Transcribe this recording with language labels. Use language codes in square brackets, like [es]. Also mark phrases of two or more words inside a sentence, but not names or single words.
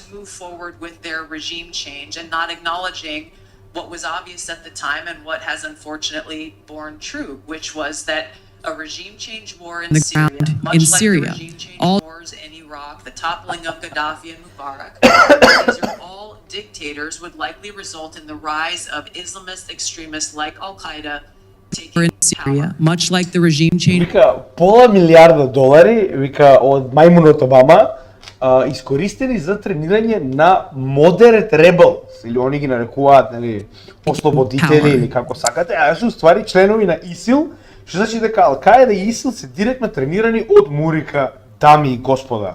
[en] to move forward with their regime change and not acknowledging what was obvious at the time and what has unfortunately borne true, which was that a regime change war in The Syria, ground much in like Syria, the regime change all- wars in Iraq, the toppling of Gaddafi and Mubarak, these are all dictators, would likely result in the rise of Islamist extremists like Al Qaeda taking in Syria, much like the regime change [mk] Вика, пола милиарда долари, вика, од мајмунот Обама, искористени за тренирање на [en] moderate rebels, [mk] или они ги нарекуваат, нели, ослободители [en] Power. [mk] или како сакате, а се уствари членови на ИСИЛ, што значи дека Ал Каеда и ИСИЛ се директно тренирани од Мурика, дами и господа.